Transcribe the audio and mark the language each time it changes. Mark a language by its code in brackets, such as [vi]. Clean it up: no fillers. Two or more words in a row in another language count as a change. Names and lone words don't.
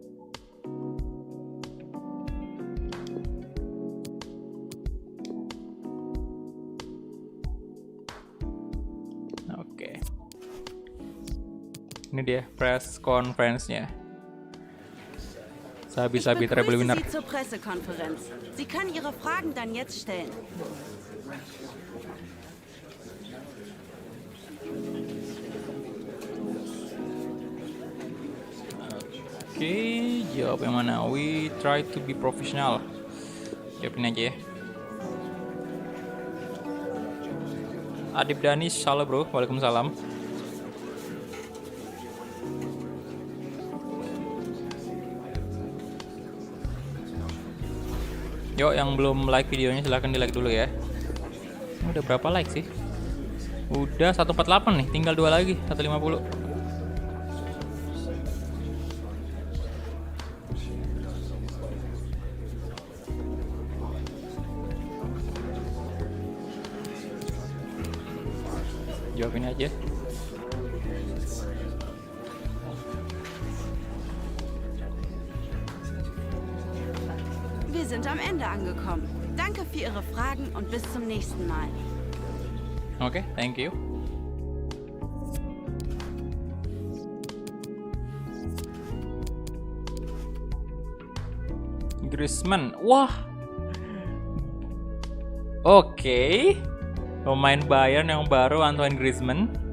[id] Oke. Ini dia [en] press conference- [id] nya. [en] Sabi treble winner. [de] Sie zur Pressekonferenz. Sie können Ihre Fragen dann jetzt stellen. [id] Oke, jawab yang mana? [en] We try to be professional. [id] Jawabin aja ya. Adib Danis, halo bro, waalaikumsalam. Yuk, yang belum like videonya silahkan di like dulu ya. Udah berapa like sih? Udah 148 nih, tinggal 2 lagi, 150. Jawabin aja. [de] Wir sind am Ende angekommen. Danke für Ihre Fragen und bis zum nächsten Mal. [en] Oke, thank you. [id] Griezmann, wah. Oke. Pemain Bayern yang baru, Antoine Griezmann.